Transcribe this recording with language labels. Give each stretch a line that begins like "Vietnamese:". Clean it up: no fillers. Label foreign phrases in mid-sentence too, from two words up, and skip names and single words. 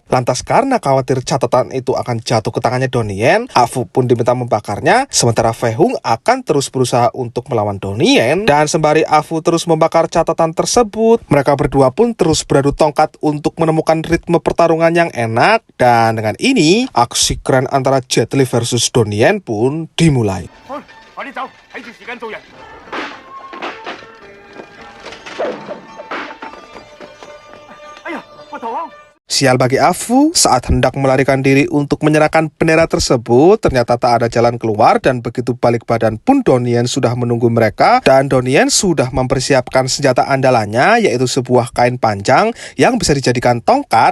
Indonesian: Lantas karena khawatir catatan itu akan jatuh ke tangannya Donnie Yen, Afu pun diminta membakarnya, sementara Fei Hung akan terus berusaha untuk melawan Donnie Yen. Dan sembari Afu terus membakar catatan tersebut, mereka berdua pun terus beradu tongkat untuk menemukan ritme pertarungan yang enak. Dan dengan ini, aksi keren antara Jet Li versus Donnie Yen pun dimulai.
Cantonese: 快啲走，睇住時間做人。哎呀，個頭啊！
Indonesian: Sial bagi Afu, saat hendak melarikan diri untuk menyerahkan bendera tersebut, ternyata tak ada jalan keluar dan begitu balik badan pun Donnie Yen sudah menunggu mereka dan Donnie Yen sudah mempersiapkan senjata andalannya yaitu sebuah kain panjang yang bisa dijadikan tongkat.